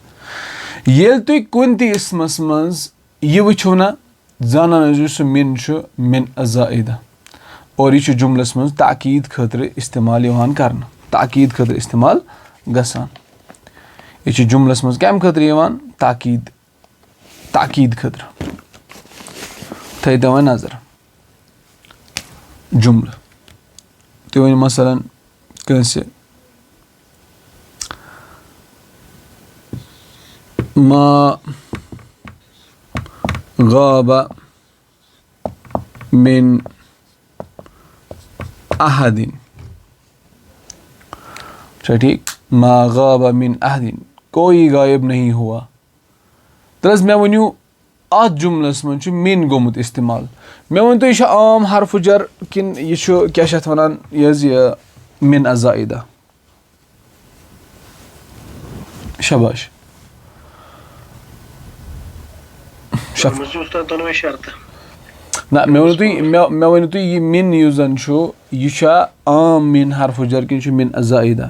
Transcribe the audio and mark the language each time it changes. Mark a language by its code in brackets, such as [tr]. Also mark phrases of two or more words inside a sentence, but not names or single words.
[ks] ییٚلہِ تُہۍ کُنہِ تہِ اِسمَس منٛز یہِ وٕچھو نہ زانان ٲسِو سُہ مِن چھُ [ar] مِن الزائدہ [ks] اور یہِ چھُ جُملَس منٛز تاکیٖد خٲطرٕ اِستعمال یِوان کَرنہٕ تاکیٖد خٲطرٕ اِستعمال گژھان. یہِ چھُ جُملَس منٛز کَمہِ خٲطرٕ یِوان تاکیٖد خٲطرٕ. تھٲیِو وۄنۍ نظر جُملہٕ تُہۍ ؤنِو مثلاً کٲنٛسہِ [ar] ما غاب من احدin [ks] چھا ٹھیٖک [ar] ما غاب من احدin [ur] کوئی غایب نہیں ہوا. [ks] تہٕ حظ مےٚ ؤنِو اَتھ جُملَس منٛز چھُ مِن گوٚمُت اِستعمال. مےٚ ؤنۍتو یہِ چھُ عام حرفہٕ جَر کِنہٕ یہِ چھُ کیٛاہ چھِ اَتھ وَنان یہِ حظ یہِ [ar] مِن الزائدہ. [ks] شاباش نہ مےٚ ؤنِو تُہۍ یہِ مِن یُس زَن چھُ یہِ چھا عام مِن حرفہٕ جَر کِنہٕ یہِ چھُ [ar] مِن الزائدہ.